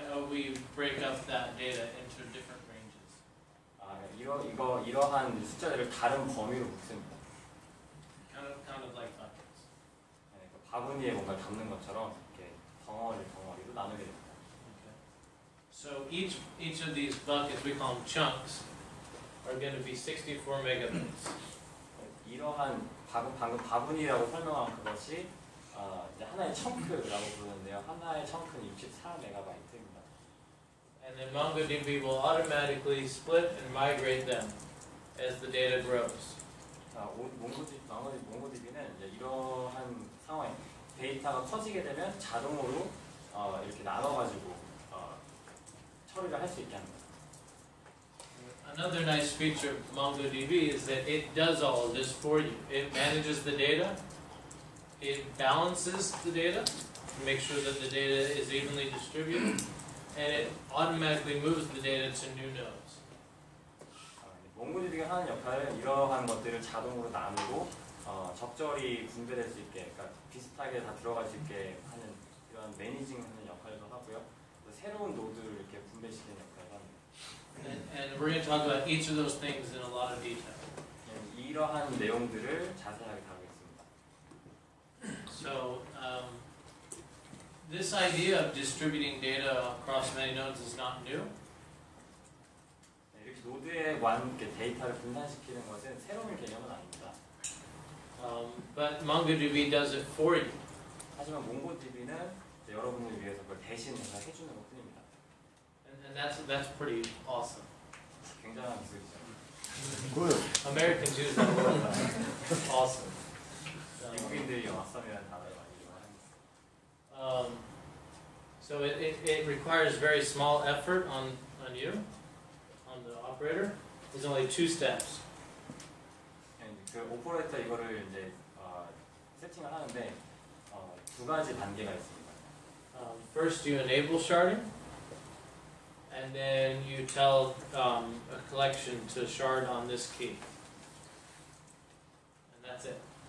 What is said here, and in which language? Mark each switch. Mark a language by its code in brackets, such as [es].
[en] We break up that data into different ranges. [ko] 이러한 숫자들을 다른 범위로 묶습니다. [en] Kind of like buckets. [ko] 네, 바구니에 뭔가 담는 것처럼 이렇게 덩어리로 나누게 됩니다. [en] Okay. So each of these buckets, we call them chunks, are going to be 64 megabytes. [ko] 이러한 방금 바분이라고 설명한 그것이 이제 하나의 청크라고 부르는데요. 하나의 청크는 64메가바이트입니다. [en] And then MongoDB will automatically split and migrate them as the data grows. [ko] 몽고DB는 이제 이러한 상황에 데이터가 커지게 되면 자동으로 이렇게 나눠가지고 처리를 할 수 있게 합니다. [en] Another nice feature of MongoDB is that it does all of this for you. It manages the data, it balances the data to make sure that the data is evenly distributed, and it automatically moves the data to new nodes. [ko] 몽고DB가 하는 역할은 이러한 것들을 자동으로 나누고 적절히 분배될 수 있게, 그러니까 비슷하게 다 들어갈 수 있게 하는 이런 매니징하는 역할도 하고요. 또 새로운 노드를 이렇게 분배시키는 역할도 합니다. [en] And we're going to talk about each of those things in a lot of detail. [ko] 이러한 내용들을 자세하게 다루겠습니다. [en] So, this idea of distributing data across many nodes is not new. [ko] 이렇게 노드에 이렇게 데이터를 분산시키는 것은 새로운 개념은 아닙니다. [en] But MongoDB does it for you. [ko] 하지만 몽고DB는 여러분을 위해서 그걸 대신해서 해주는 것뿐입니다. [en] And that's pretty awesome. [ko] 굉장한 기술이죠. [en] Good. Americans use that word. Awesome. [ko] 미국인들이 awesom이라는 단어를 많이 이용합니다. [en] So it requires very small effort on you, on the operator. There's only 2 steps. [ko] 그 오퍼레이터 이거를 이제 세팅을 하는데 2가지 단계가 있습니다. [en] First, you enable sharding, and then you tell a collection to shard on this key, and that's it.